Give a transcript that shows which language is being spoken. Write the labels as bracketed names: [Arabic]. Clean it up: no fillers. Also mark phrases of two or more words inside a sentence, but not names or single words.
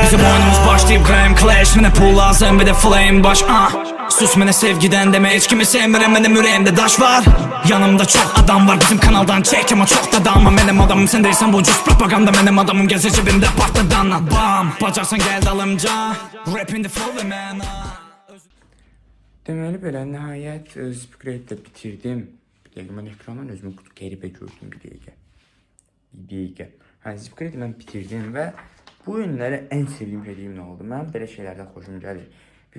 [Azerbaijani] Bizim oyunumuz başlayıb Graham Clash Mənə pul lazım bir də flame baş Sus mənə sevgidən demə heç kimi sevmirəm Mənim ürəyimdə daş var Yanımda çox adam var bizim kanaldan çək Amma çox da dalma mənim adamım Sən deyirsən bu cüz propaganda Mənim adamım gəzir cibimdə partladanla Bam, bacarsan gəl dalımca [English] Rap in the flow [Azerbaijani] və mənə Deməli belə, nəhayət Zipgrade-də bitirdim. Bir dəqiqə, mən ekrandan özümü qəribə gördüm bir dəqiqə. Zipgrade-i mən bitirdim və bu günləri ən sevdiyim nə oldu? Mənim belə şeylərdən xoşum gəlir.